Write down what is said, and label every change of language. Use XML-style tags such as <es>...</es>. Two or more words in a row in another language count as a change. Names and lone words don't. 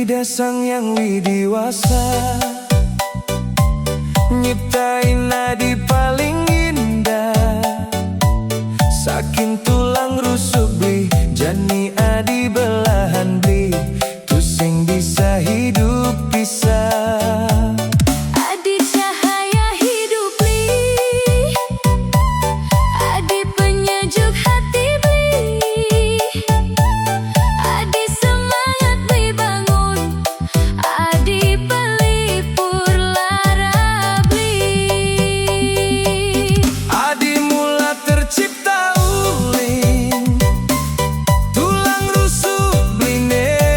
<ban>sang yang widiwasa, nyiptain nadi</ban> <id>paling indah.</id> <ban>Saking</ban> <id>tulang rusuk</id> <ban>beli, jani adi belahan beli, tu sing</ban> <id>bisa hidup pisah.</id> <ban>Adi</ban> <id>cahaya hidup</id> <ban>li, adi</ban> <id>penyejuk hati</id> <ban>beli, adi semangat beli bangun, adi</ban> <id>pelipur lara</id> <ban>beli. Adi mula tercipta uling,</ban> <id>tulang rusuk</id> <ban>bline.</ban>